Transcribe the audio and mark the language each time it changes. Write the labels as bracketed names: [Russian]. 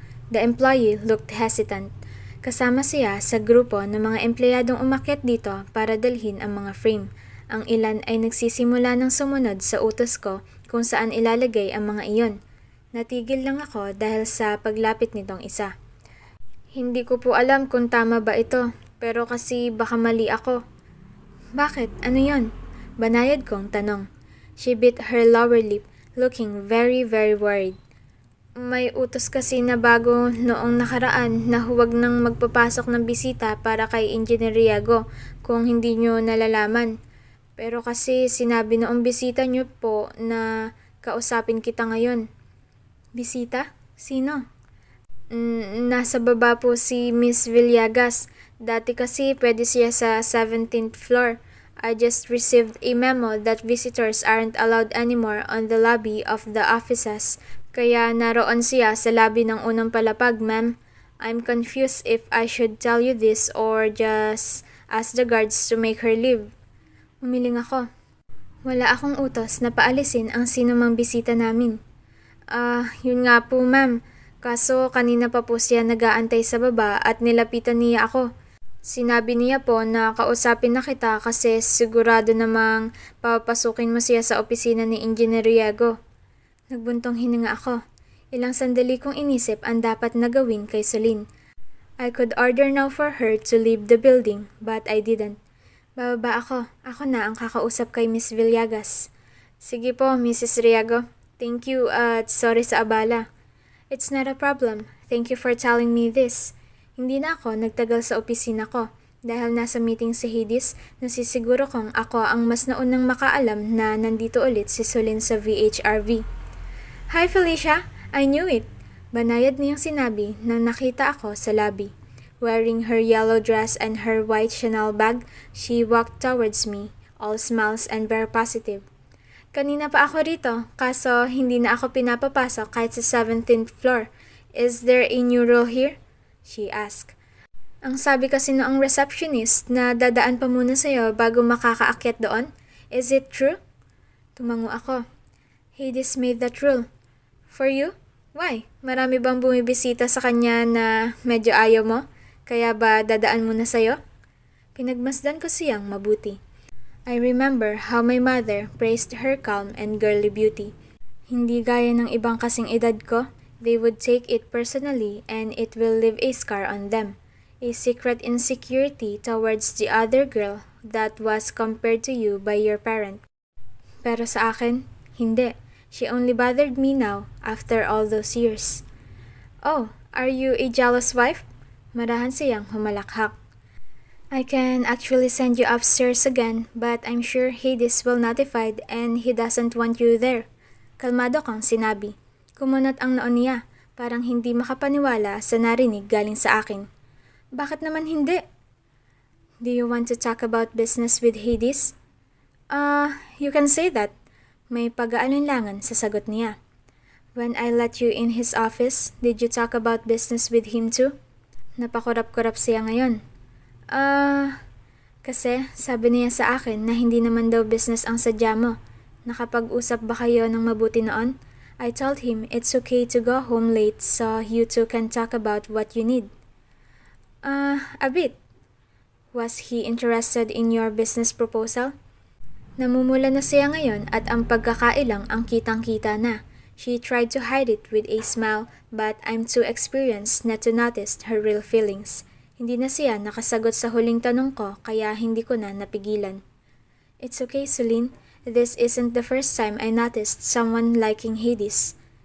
[English] The employee looked hesitant. [Filipino] Kasama siya sa grupo ng mga empleyadong umakyat dito para dalhin ang mga frame. Ang ilan ay nagsisimula ng sumunod sa utos ko kung saan ilalagay ang mga iyon. Natigil lang ako dahil sa paglapit nitong isa. Hindi ko po alam kung tama ba ito, pero kasi baka mali ako. Bakit? Ano yon? Banayad kong tanong. [English] She bit her lower lip, looking very worried. [Filipino] May utos kasi na bago noong nakaraan na huwag nang magpapasok ng bisita para kay Engineer Riago kung hindi nyo nalalaman. Pero kasi sinabi noong bisita nyo po na kausapin kita ngayon. Bisita? Sino? Nasa baba po si Miss Villegas. Dati kasi pwede siya sa 17th floor. [English] I just received a memo that visitors aren't allowed anymore on the lobby of the offices. [Filipino] Kaya naroon siya sa lobby ng unang palapag, ma'am. [English] I'm confused if I should tell you this or just ask the guards to make her leave. [Filipino] Umiling ako. Wala akong utos na paalisin ang sino mang bisita namin. Yun nga po ma'am. Kaso kanina pa po siya nag-aantay sa baba at nilapitan niya ako. Sinabi niya po na kausapin na kita kasi sigurado namang papasukin mo siya sa opisina ni Engineer Riago. Nagbuntong hininga ako. Ilang sandali kong inisip ang dapat na gawin kay Celine. [English] I could order now for her to leave the building, but I didn't. [Filipino] Bababa ako. Ako na ang kakausap kay Miss Villegas. [English] Sige po, Mrs. Riago. Thank you at sorry sa abala. It's not a problem. Thank you for telling me this. [Filipino] Hindi na ako nagtagal sa opisina ko. Dahil nasa meeting si Hades, nasisiguro kong ako ang mas naunang makaalam na nandito ulit si Celine sa VHRV. Hi Felicia! I knew it! Banayad niyang sinabi nang nakita ako sa lobby. [English] Wearing her yellow dress and her white Chanel bag, she walked towards me, all smiles and very positive. [Filipino] Kanina pa ako rito, kaso hindi na ako pinapapasok kahit sa 17th floor. Is there a new rule here? She asked. Ang sabi kasi noong receptionist na dadaan pa muna sa'yo bago makakaakyat doon. Is it true? Tumango ako. Hades made that rule. For you? Why? Marami bang bumibisita sa kanya na medyo ayaw mo? Kaya ba dadaan muna sa'yo? Pinagmasdan ko siyang mabuti. [English] I remember how my mother praised her calm and girly beauty. Hindi gaya ng ibang kasing edad ko, they would take it personally and it will leave a scar on them. A secret insecurity towards the other girl that was compared to you by your parent. Pero sa akin, hindi. She only bothered me now after all those years. Oh, are you a jealous wife? Marahan siyang humalakhak. I can actually send you upstairs again, but I'm sure Hades will notified and he doesn't want you there. Kalmado kang sinabi. Kumunot ang noo niya. [Filipino] Parang hindi makapaniwala sa narinig galing sa akin. Bakit naman hindi? [English] Do you want to talk about business with Hades? You can say that. [Filipino] May pag-aalinlangan sa sagot niya. [English] When I let you in his office, did you talk about business with him too? [Filipino] Napakurap-kurap siya ngayon. Kasi sabi niya sa akin na hindi naman daw business ang sadya mo. Nakapag-usap ba kayo ng mabuti noon? [English] I told him it's okay to go home late so you two can talk about what you need. A bit. Was he interested in your business proposal? [Filipino] Namumula na siya ngayon at ang pagkakailang ang kitang-kita na. [English] She tried to hide it with a smile but I'm too experienced not to notice her real feelings. [Filipino] Hindi na siya nakasagot sa huling tanong ko kaya hindi ko na napigilan. [English] It's okay, Celine. This isn't the first time I noticed someone liking Hades.